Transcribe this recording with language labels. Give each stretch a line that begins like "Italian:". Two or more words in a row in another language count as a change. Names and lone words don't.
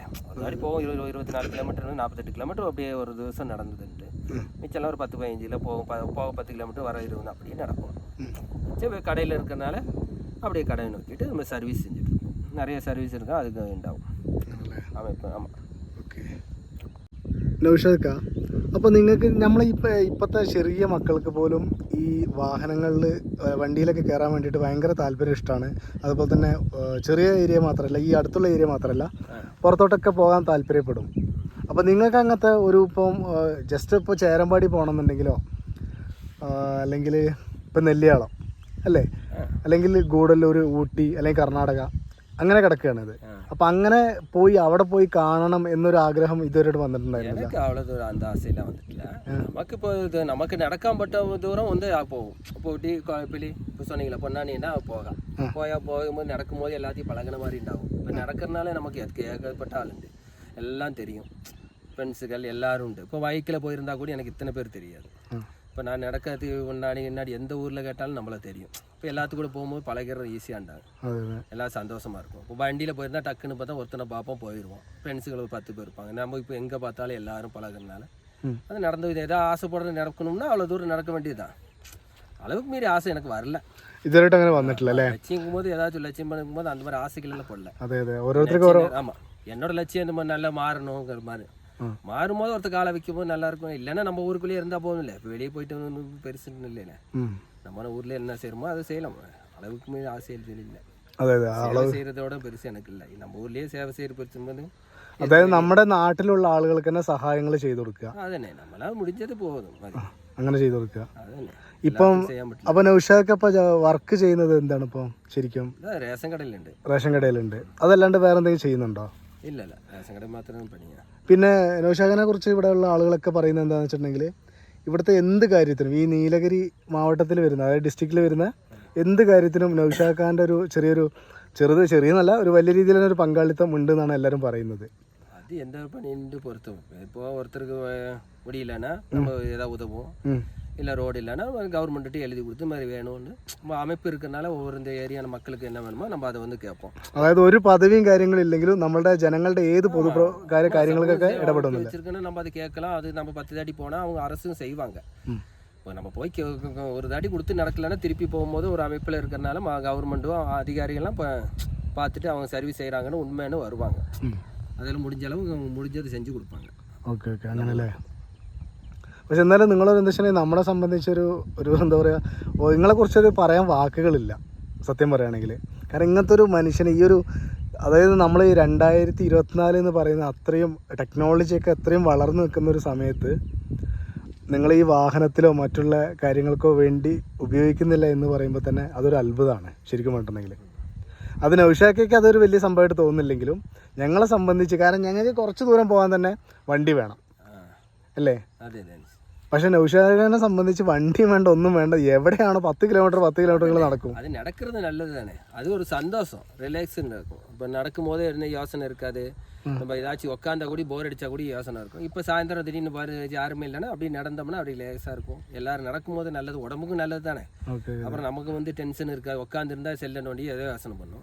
Tamil: ஒரு நாளைக்கு போகும் 24 கிலோமீட்டர் 48 கிலோமீட்டர் அப்படியே ஒரு திவசம் நடந்ததுன்ட்டு. மிச்சம்லாம் ஒரு 10-15 போக 10 கிலோமீட்டர் வர 20 அப்படியே நடக்கும். சரி, கடையில் இருக்கிறனால அப்படியே கடையை நோக்கிட்டு நம்ம சர்வீஸ் செஞ்சுட்டு இருக்கோம். நிறைய சர்வீஸ் இருக்கும், அதுக்கு உண்டாகும் அமைப்பு. ஆமாம்.
Malayalam: ഓക്കെ നൗഷാദ്, അപ്പോൾ നിങ്ങൾക്ക് ഇപ്പോഴത്തെ ചെറിയ മക്കൾക്ക് പോലും ഈ വാഹനങ്ങളിൽ വണ്ടിയിലൊക്കെ കയറാൻ വേണ്ടിയിട്ട് ഭയങ്കര താല്പര്യം ഇഷ്ടമാണ്. അതുപോലെ തന്നെ ചെറിയ ഏരിയ മാത്രമല്ല, ഈ അടുത്തുള്ള ഏരിയ മാത്രമല്ല, പുറത്തോട്ടൊക്കെ പോകാൻ താല്പര്യപ്പെടും. അപ്പോൾ നിങ്ങൾക്ക് അങ്ങനത്തെ ഒരു ഇപ്പം ജസ്റ്റ് ഇപ്പോൾ ചേരമ്പാടി പോകണമെന്നുണ്ടെങ്കിലോ അല്ലെങ്കിൽ ഇപ്പം നെല്ലിയാളം അല്ലേ, അല്ലെങ്കിൽ ഗൂഡല്ലൂർ, ഊട്ടി അല്ലെങ്കിൽ കർണാടക അങ്ങനെ കിടക്കുകയാണിത്. അപ്പം അങ്ങനെ അവിടെ പോയി കാണണം എന്നൊരു ആഗ്രഹം ഇതുവരെ വന്നിട്ടുണ്ടായിരുന്നില്ല.
Tamil: எனக்கு அவ்வளோ அந்த ஆசையெல்லாம் வந்துட்டில்ல. நமக்கு இப்போ இது நமக்கு நடக்காம்பட்ட தூரம் வந்து போகும். இப்போ ஊட்டி கோயப்பள்ளி இப்போ சொன்னீங்களா பொன்னானின்னா போகும்போது நடக்கும்போது எல்லாத்தையும் பழகின மாதிரி உண்டாகும். இப்போ நடக்கிறதுனால நமக்கு ஏகப்பட்ட ஆளுண்டு, எல்லாம் தெரியும், ஃப்ரெண்ட்ஸுகள் எல்லோரும் உண்டு. இப்போ பைக்கில் போயிருந்தா கூட எனக்கு இத்தனை பேர் தெரியாது. இப்போ நான் நடக்கிறதுக்கு முன்னாடி எந்த ஊரில் கேட்டாலும் நம்மளை தெரியும். இப்போ எல்லாத்துக்கும் கூட போகும்போது பழகிறது ஈஸியாண்டாங்க, எல்லாம் சந்தோஷமாக இருக்கும். இப்போ வண்டியில் போயிருந்தால் டக்குன்னு பார்த்தா ஒருத்தனை பார்ப்போம், போயிடுவோம். ஃப்ரெண்ட்ஸுகள் ஒரு 10 பேர் இருப்பாங்க. நம்ம இப்போ எங்கே பார்த்தாலும் எல்லாரும் பழகிறதுனால அது நடந்து எதாவது ஆசைப்படுறது நடக்கணும்னா அவ்வளோ தூரம் நடக்க வேண்டியதுதான். அளவுக்கு மீறி ஆசை எனக்கு வரல
Malayalam: ഇതുവരെയായിട്ട്. അങ്ങനെ വന്നിട്ടില്ല അല്ലേ?
Tamil: லட்சியங்கும் போது ஏதாச்சும் லட்சியம் பண்ணும்போது அந்த மாதிரி ஆசைகள் எல்லாம் போடல. ஆமாம், என்னோட லட்சியம் இந்த மாதிரி நல்லா மாறணுங்கிற மாதிரி. மாறும்போது ஒருத்தர் காலை வைக்கும்போது நல்லா இருக்கும். இல்லைன்னா நம்ம ஊருக்குள்ளேயே இருந்தால் போதும் இல்லை. இப்போ வெளியே போயிட்டு பெருசுன்னு இல்லைண்ணே. நம்ம ஊரில் என்ன செய்யணுமோ அதை செய்யலாம். அளவுக்கு மீது ஆசையில் இல்லை. சேவை செய்யறதோட பெருசு எனக்கு இல்லை. நம்ம ஊர்லேயே சேவை செய்யற பெருசும்போது
Malayalam: അതായത് നമ്മുടെ നാട്ടിലുള്ള ആളുകൾക്ക് തന്നെ സഹായങ്ങൾ ചെയ്തു കൊടുക്കുക. അതന്നെ നമ്മളാൽ മുടിഞ്ഞത് പോകും, അങ്ങനെ ചെയ്തു കൊടുക്കുക. ഇപ്പം അപ്പൊ നൗഷാദ് ഇപ്പൊ വർക്ക് ചെയ്യുന്നത് എന്താണ് ഇപ്പൊ ശരിക്കും? റേഷൻ കടയിലുണ്ട്. റേഷൻ കടയിലുണ്ട്. അതല്ലാണ്ട് വേറെ എന്തെങ്കിലും ചെയ്യുന്നുണ്ടോ? ഇല്ല, റേഷൻ കടയിൽ മാത്രമേ പണിയാ. പിന്നെ നൗഷാദിനെ കുറിച്ച് ഇവിടെയുള്ള ആളുകളൊക്കെ പറയുന്നത് എന്താണെന്ന് വെച്ചിട്ടുണ്ടെങ്കിൽ ഇവിടുത്തെ എന്ത് കാര്യത്തിനും, ഈ നീലഗിരി മാവട്ടത്തിൽ വരുന്ന, അതായത് ഡിസ്ട്രിക്റ്റിൽ വരുന്ന എന്ത് കാര്യത്തിനും നൗഷാദ് ഖാൻ്റെ ഒരു ചെറിയെന്നല്ല, ഒരു വലിയ രീതിയിലുള്ള ഒരു പങ്കാളിത്തം ഉണ്ട് എന്നാണ് എല്ലാവരും പറയുന്നത്. അത് എന്താ പണിൻ്റെ പുറത്തും. ഇപ്പോൾ ഓരോരുത്തർക്ക് മുടിയില്ലാനാ നമ്മൾ ഏതാ ഉതവും,
Tamil: இல்லை ரோடு இல்லைன்னா கவர்மெண்ட்டு எழுதி கொடுத்து மாதிரி வேணும்னு அமைப்பு இருக்கிறனால ஒவ்வொரு இந்த ஏரியான மக்களுக்கு என்ன வேணுமோ நம்ம அதை வந்து கேட்போம்.
Malayalam: അതായത് ഒരു പദവിയും കാര്യങ്ങളും ഇല്ലെങ്കിലും നമ്മുടെ ജനങ്ങളുടെ ഏത് പൊതു കാര്യങ്ങൾക്കൊക്കെ ഇടപെടുന്നുണ്ട്.
Tamil: வச்சிருக்கணும், நம்ம அதை கேட்கலாம். அது நம்ம 10 தாட்டி போனால் அவங்க அரசும் செய்வாங்க. இப்போ நம்ம போய் ஒரு தாட்டி கொடுத்து நடக்கலைன்னா திருப்பி போகும்போது ஒரு அமைப்பில் இருக்கிறனால கவர்மெண்ட்டும் அதிகாரிகள்லாம் இப்போ பார்த்துட்டு அவங்க சர்வீஸ் செய்கிறாங்கன்னு உண்மைன்னு வருவாங்க. அதில் முடிஞ்ச அளவு முடிஞ்சது செஞ்சு കൊടുப்பாங்க.
English: okay okay,
Malayalam: അങ്ങനല്ലേ? പക്ഷെ എന്നാലും നിങ്ങളൊരു എന്താ വെച്ചാൽ നമ്മളെ സംബന്ധിച്ചൊരു എന്താ പറയുക, നിങ്ങളെക്കുറിച്ചൊരു പറയാൻ വാക്കുകളില്ല സത്യം പറയുകയാണെങ്കിൽ. കാരണം ഇങ്ങനത്തെ ഒരു മനുഷ്യനെ, ഈ ഒരു അതായത് നമ്മൾ 2024 എന്ന് പറയുന്ന അത്രയും ടെക്നോളജിയൊക്കെ അത്രയും വളർന്നു നിൽക്കുന്ന ഒരു സമയത്ത് നിങ്ങൾ ഈ വാഹനത്തിലോ മറ്റുള്ള കാര്യങ്ങൾക്കോ വേണ്ടി ഉപയോഗിക്കുന്നില്ല എന്ന് പറയുമ്പോൾ തന്നെ അതൊരു അത്ഭുതമാണ് ശരിക്കും പറഞ്ഞിട്ടുണ്ടെങ്കിൽ. അത് നൗഷാദയ്ക്ക് അതൊരു വലിയ സംഭവമായിട്ട് തോന്നുന്നില്ലെങ്കിലും ഞങ്ങളെ സംബന്ധിച്ച്, കാരണം ഞങ്ങൾക്ക് കുറച്ച് ദൂരം പോകാൻ തന്നെ വണ്ടി വേണം അല്ലേ. പക്ഷെ നൗഷാദിനെ സംബന്ധിച്ച് വണ്ടിയും വേണ്ട, ഒന്നും വേണ്ട, എവിടെയാണോ 10 കിലോമീറ്റർ നടക്കും.
Tamil: அது நடக்கிறது நல்லது தானே, அது ஒரு சந்தோஷம், ரிலாக்ஸ் இருக்கும். இப்போ நடக்கும் போதே என்ன யோசனை இருக்காது, நம்ம ஏதாச்சும் உட்காந்தா கூட போர் அடிச்சா கூட யோசனை இருக்கும். இப்போ சாயந்தரம் திடீர்னு பாரு யாருமே இல்லைன்னா அப்படி நடந்தோம்னா அப்படி ரிலாக்ஸாக இருக்கும். எல்லாரும் நடக்கும்போது நல்லது, உடம்புக்கும் நல்லது தானே. அப்புறம் நமக்கு வந்து டென்ஷன் இருக்காது, உட்காந்துருந்தா செல்ல நோண்டி ஏதோ யோசனை பண்ணும்.